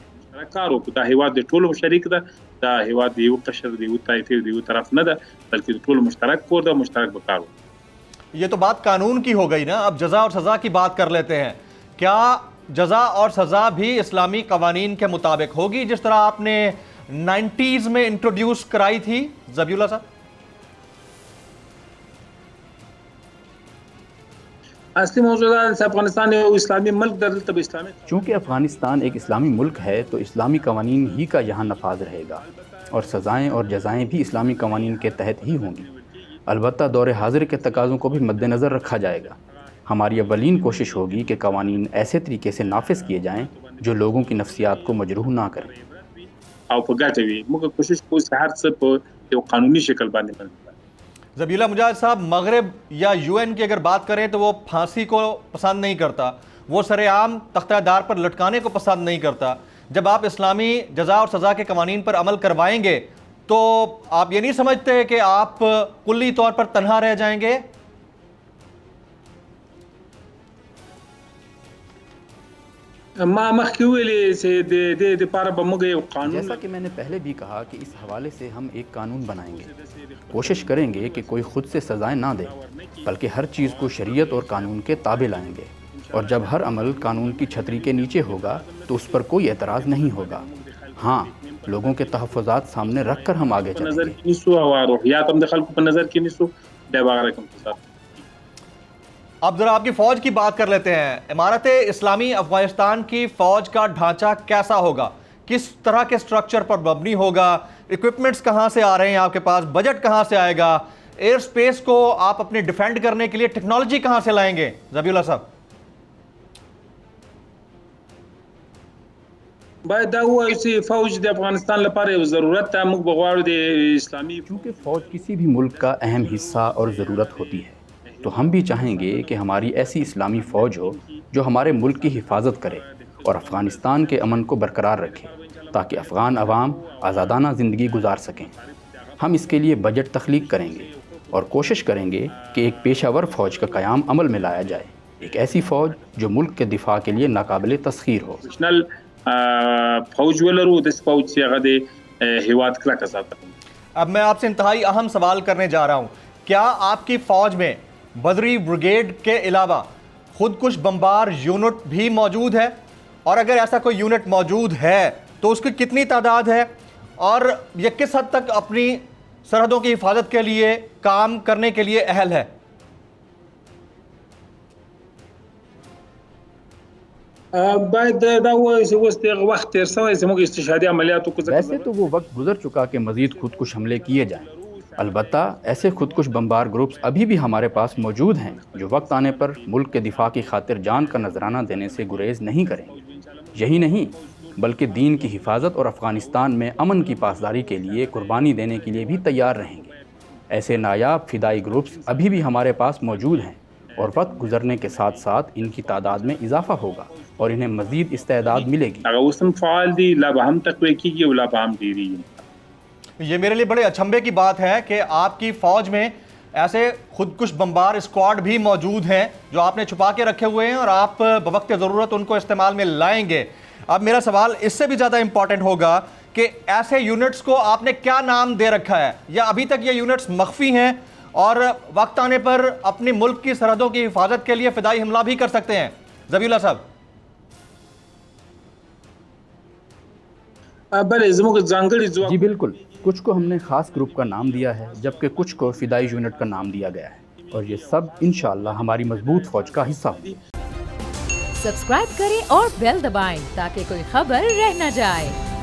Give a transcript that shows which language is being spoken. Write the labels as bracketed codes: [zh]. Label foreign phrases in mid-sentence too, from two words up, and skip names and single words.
[ps] کار وکړو. دا هیواد د ټولو شریک ده، دا هیواد د یو قشر د یو طایفې د یو طرف نه ده، بلکې د ټولو مشترک کور ده، مشترک به کار وکړو. [ur] یہ تو بات قانون کی ہو گئی نا. اب جزا اور سزا کی بات کر لیتے ہیں. کیا جزا اور سزا بھی اسلامی قوانین کے مطابق ہوگی جس طرح آپ نے 90s میں انٹروڈیوس کرائی تھی ذبیح اللہ صاحب؟ [ps] اصلی موضوع دا چې افغانستان یو اسلامی ملک ده، دلته به اسلامي. [ur] چونکہ افغانستان ایک اسلامی ملک ہے تو اسلامی قوانین ہی کا یہاں نفاذ رہے گا اور سزائیں اور جزائیں بھی اسلامی قوانین کے تحت ہی ہوں گی. البتہ دور حاضر کے تقاضوں کو بھی مد نظر رکھا جائے گا. ہماری اولین کوشش ہوگی کہ قوانین ایسے طریقے سے نافذ کیے جائیں جو لوگوں کی نفسیات کو مجروح نہ کریں. [ps] او په ګټه وي. موږ کوشش کوو چې هر څه په یو قانوني شکل باندې بند. [ur] ذبیح اللہ مجاہد صاحب، مغرب یا یو این کی اگر بات کریں تو وہ پھانسی کو پسند نہیں کرتا، وہ سر عام تختہ دار پر لٹکانے کو پسند نہیں کرتا. جب آپ اسلامی جزا اور سزا کے قوانین پر عمل کروائیں گے تو آپ یہ نہیں سمجھتے کہ آپ کلی طور پر تنہا رہ جائیں گے؟ [ps] ما مخکې ویلې چې د دې لپاره به موږ یو قانون. [ur] جیسا کہ میں نے پہلے بھی کہا کہ اس حوالے سے ہم ایک قانون بنائیں گے. کوشش کریں گے کہ کوئی خود سے سزائیں نہ دے بلکہ ہر چیز کو شریعت اور قانون کے تابع لائیں گے. اور جب ہر عمل قانون کی چھتری کے نیچے ہوگا تو اس پر کوئی اعتراض نہیں ہوگا. ہاں، لوگوں کے تحفظات سامنے رکھ کر ہم آگے چلیں نظر گے. [ps] کې نیسو او روحیات هم د خلکو په نظر کې نیسو. بیا به هغه رقم تصادف. [ur] اب ذرا آپ کی فوج کی بات کر لیتے ہیں. امارت اسلامی افغانستان کی فوج کا ڈھانچہ کیسا ہوگا؟ کس طرح کے سٹرکچر پر مبنی ہوگا؟ ایکوپمنٹس کہاں سے آ رہے ہیں آپ کے پاس؟ بجٹ کہاں سے آئے گا؟ [en] air space [ur] کو آپ اپنے ڈیفینڈ کرنے کے لیے ٹیکنالوجی کہاں سے لائیں گے ذبیح اللہ صاحب؟ [ps] باید دا ووایو چې فوج د افغانستان لپاره یو ضرورت ده. موږ به غواړو د اسلامي. [ur] چونکہ فوج کسی بھی ملک کا اہم حصہ اور ضرورت ہوتی ہے تو ہم بھی چاہیں گے کہ ہماری ایسی اسلامی فوج ہو جو ہمارے ملک کی حفاظت کرے اور افغانستان کے امن کو برقرار رکھے تاکہ افغان عوام آزادانہ زندگی گزار سکیں. ہم اس کے لیے بجٹ تخلیق کریں گے اور کوشش کریں گے کہ ایک پیشہ ور فوج کا قیام عمل میں لایا جائے. ایک ایسی فوج جو ملک کے دفاع کے لیے ناقابل تسخیر ہو. [ps] نیشنل فوج ولرو د فوج چې هغه د هیواد کلکه ساتي. [ur] اب میں آپ سے انتہائی اہم سوال کرنے جا رہا ہوں. کیا آپ کی فوج میں بدری بریگیڈ کے علاوہ خودکش بمبار یونٹ بھی موجود ہے؟ اور اگر ایسا کوئی یونٹ موجود ہے تو اس کی کتنی تعداد ہے اور یہ کس حد تک اپنی سرحدوں کی حفاظت کے لیے کام کرنے کے لیے اہل ہے؟ [ps] باید دا وایي چې اوس دغه وخت تېر شوی چې موږ استشهادي عملیات وکړو. [ur] ویسے تو وہ وقت گزر چکا کہ مزید خودکش حملے کیے جائیں. البتہ ایسے خودکش بمبار گروپس ابھی بھی ہمارے پاس موجود ہیں جو وقت آنے پر ملک کے دفاع کی خاطر جان کا نذرانہ دینے سے گریز نہیں کریں گے. یہی نہیں بلکہ دین کی حفاظت اور افغانستان میں امن کی پاسداری کے لیے قربانی دینے کے لیے بھی تیار رہیں گے. ایسے نایاب فدائی گروپس ابھی بھی ہمارے پاس موجود ہیں اور وقت گزرنے کے ساتھ ساتھ ان کی تعداد میں اضافہ ہوگا. اور انہیں مزید استعداد ملے گی. [ps] هغه اوس هم فعال دي، لا به هم تقویه کیږي او لا به هم ډیریږي. [ur] یہ میرے لیے بڑے اچنبے کی بات ہے کہ آپ کی فوج میں ایسے خودکش بمبار اسکواڈ بھی موجود ہیں جو آپ نے چھپا کے رکھے ہوئے ہیں اور آپ بوقت ضرورت ان کو استعمال میں لائیں گے. اب میرا سوال اس سے بھی زیادہ امپورٹنٹ ہوگا کہ ایسے یونٹس کو آپ نے کیا نام دے رکھا ہے، یا ابھی تک یہ یونٹس مخفی ہیں اور وقت آنے پر اپنی ملک کی سرحدوں کی حفاظت کے لیے فدائی حملہ بھی کر سکتے ہیں؟ ذبیح اللہ صاحب. [ps] بلې زموږ ځانګړي ځواک [ur] جی بالکل، کچھ کو ہم نے خاص گروپ کا نام دیا ہے جبکہ کچھ کو فدائی یونٹ کا نام دیا گیا ہے، اور یہ سب انشاءاللہ ہماری مضبوط فوج کا حصہ ہوگی. سبسکرائب کریں اور بیل دبائیں تاکہ کوئی خبر رہ نہ جائے.